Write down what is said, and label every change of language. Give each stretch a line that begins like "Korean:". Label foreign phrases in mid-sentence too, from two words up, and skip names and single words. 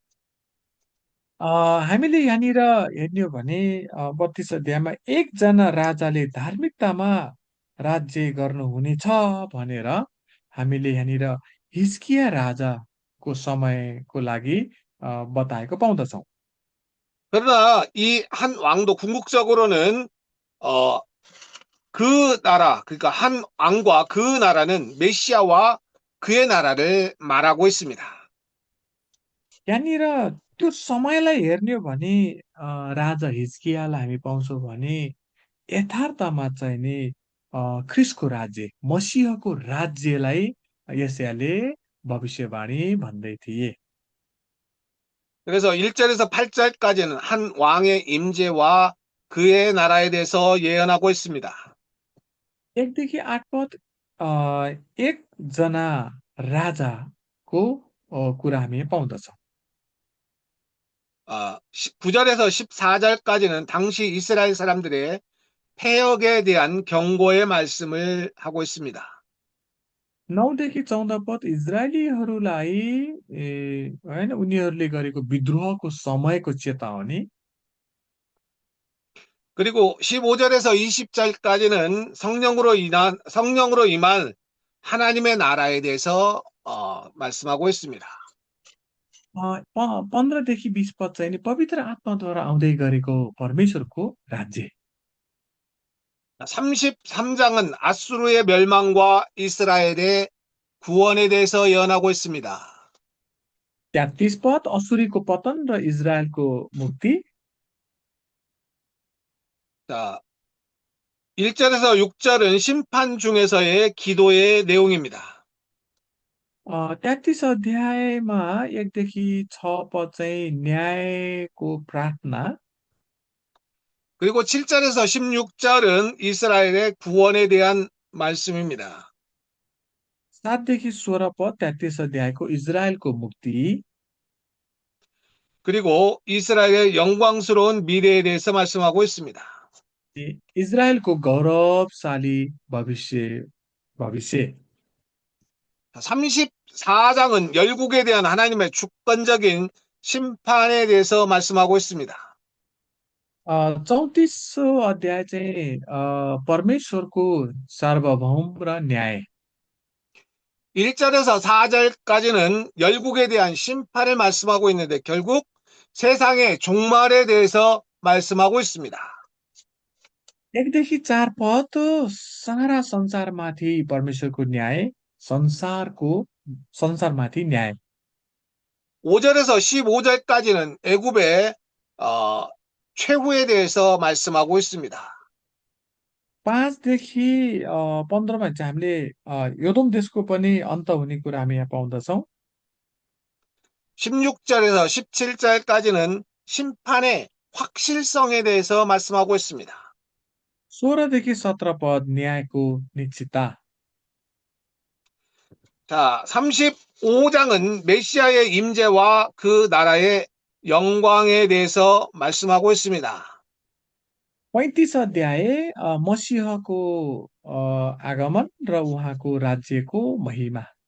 Nepali: हामीले यहाँनिर हेर्ने हो भने 32 अध्यायमा एकजना राजाले धार्मिकतामा राज्य गर्नुहुनेछ भनेर हामीले यहाँनिर हिजकिया राजाको समयको लागि बताएको पाउँदछौँ।
Korean: 그러나 이 한 왕도 궁극적으로는 어, 그 나라, 그러니까 한 왕과 그 나라는 메시아와 그의 나라를 말하고 있습니다.
Nepali: यहाँनिर त्यो समयलाई हेर्ने हो भने राजा हिजकियालाई हामी पाउँछौँ भने यथार्थमा चाहिँ नि ख्रिस्टको राज्य मसीहको राज्यलाई यशायाले भविष्यवाणी भन्दै थिए।
Korean: 그래서 1절에서 8절까지는 한 왕의 임재와 그의 나라에 대해서 예언하고 있습니다.
Nepali: 1देखि 8 पद एकजना राजाको कुरा हामी पाउँदछौँ।
Korean: 9절에서 14절까지는 당시 이스라엘 사람들의 폐역에 대한 경고의 말씀을 하고 있습니다.
Nepali: 9देखि 14 पद इजरायलीहरूलाई होइन उनीहरूले गरेको विद्रोहको समयको चेतावनी।
Korean: 그리고 15절에서 20절까지는 성령으로 임한 하나님의 나라에 대해서 말씀하고 있습니다.
Nepali: 15देखि 20 पद चाहिँ नि पवित्र आत्माद्वारा आउँदै गरेको परमेश्वरको राज्य।
Korean: 33장은 아수르의 멸망과 이스라엘의 구원에 대해서 예언하고 있습니다.
Nepali: 33 पद असुरीको पतन र इजरायलको मुक्ति।
Korean: 자, 1절에서 6절은 심판 중에서의 기도의 내용입니다.
Nepali: 33 अध्यायमा 1देखि 6 पद चाहिँ न्यायको प्रार्थना।
Korean: 그리고 7절에서 16절은 이스라엘의 구원에 대한 말씀입니다.
Nepali: 7देखि 16 पद 33 अध्यायको इजरायलको मुक्ति।
Korean: 그리고 이스라엘의 영광스러운 미래에 대해서 말씀하고 있습니다.
Nepali: इजरायलको गौरवशाली भविष्य।
Korean: 34장은 열국에 대한 하나님의 주권적인 심판에 대해서 말씀하고 있습니다.
Nepali: 34 अध्याय चाहिँ परमेश्वरको सार्वभौम र न्याय।
Korean: 1절에서 4절까지는 열국에 대한 심판을 말씀하고 있는데 결국 세상의 종말에 대해서 말씀하고 있습니다.
Nepali: 1देखि 4 पद सारा संसारमाथि परमेश्वरको न्याय, संसारमाथि न्याय।
Korean: 5절에서 15절까지는 애굽의 최후에 대해서 말씀하고 있습니다.
Nepali: 5देखि 15मा चाहिँ हामीले योदोम देशको पनि अन्त हुने कुरा हामी यहाँ पाउँदछौँ।
Korean: 16절에서 17절까지는 심판의 확실성에 대해서 말씀하고 있습니다.
Nepali: 16देखि 17 पद न्यायको निश्चितता।
Korean: 자, 35장은 메시아의 임재와 그 나라의 영광에 대해서 말씀하고 있습니다.
Nepali: 35 अध्याय मसीहको आगमन र उहाँको राज्यको महिमा।